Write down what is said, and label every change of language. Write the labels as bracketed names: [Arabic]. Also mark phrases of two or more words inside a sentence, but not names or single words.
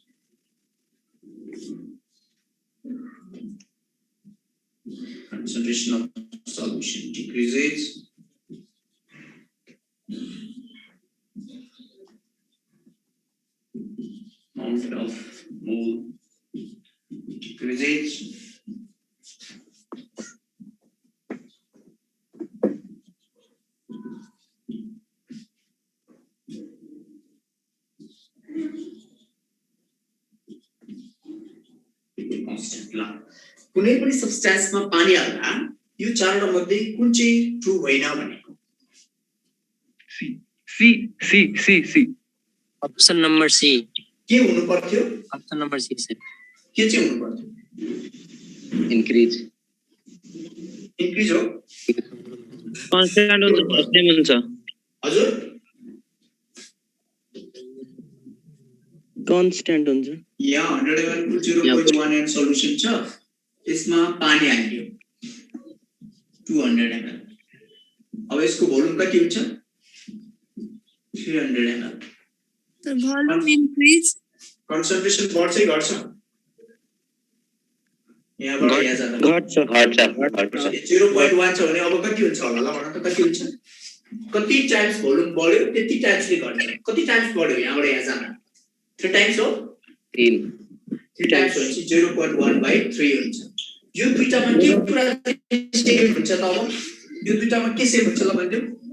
[English] concentration of solution decreases amount of mole decreases [Nepali] constant ला कुनै पनि सब्स्टेन्समा पानी हाल्दा यो चारवटा मध्ये कुन चाहिँ ट्रू होइन भनेको सी [English] option number C [Nepali] के हुनु पर्थ्यो [English] option number C sir [Nepali] के चाहिँ हुनु पर्थ्यो इन्क्रिज इन्क्रिज हो कांस्टेंट हुन्छ सेम हुन्छ हजुर कांस्टेंट हुन्छ यहाँ 100 ml 0.1 सल्युसन छ त्यसमा पानी हाल्यो 200 ml अब यसको भोल्युम कति हुन्छ 300 ml [English] The volume increase. [Nepali] कन्सन्ट्रेसन बढ्छ घट्छ यहाँबाट यहाँ जाँदा घट्छ 0.1 छ भने अब कति हुन्छ होला ल भन त कति हुन्छ कति टाइम्स भोल्युम बढ्यो त्यति टाइम्सले घट्छ कति टाइम्स बढ्यो यहाँबाट यहाँ जाँदा 3 टाइम्स हो 3 टाइम्स भनेपछि 0.1/3 हुन्छ यो दुईटामा के कुरा सेम हुन्छ त अब यो दुईटामा के सेम हुन्छ ल भन्दियौ